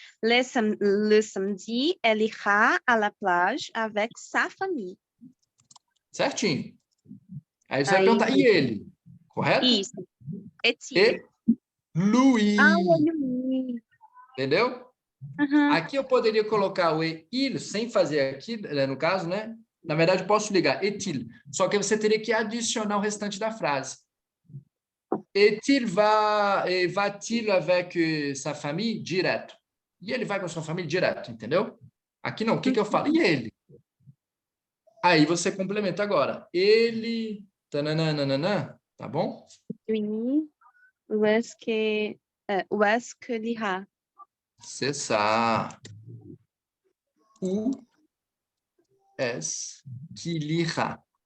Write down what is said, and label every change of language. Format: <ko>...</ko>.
<fr>Le samedi, elle ira à la plage avec sa famille.</fr> <pt>Certinho. Aí você vai perguntar, e ele? Correto? Isso. E Louis. Louis. Entendeu? Aqui eu poderia colocar o il, sem fazer aqui, no caso, né? Na verdade, eu posso ligar est-il. Só que você teria que adicionar o restante da frase.</pt> <fr>Est-il va-t-il avec sa famille?</fr> <pt>Direto. E ele vai com a sua família direto, entendeu? Aqui não. O que eu falo? E ele? Aí você complementa agora. Ele... Tananana, tá bom?</pt> <fr>Oui. Où est-ce qu'il ira? C'est ça. Où est-ce qu'il ira?</fr>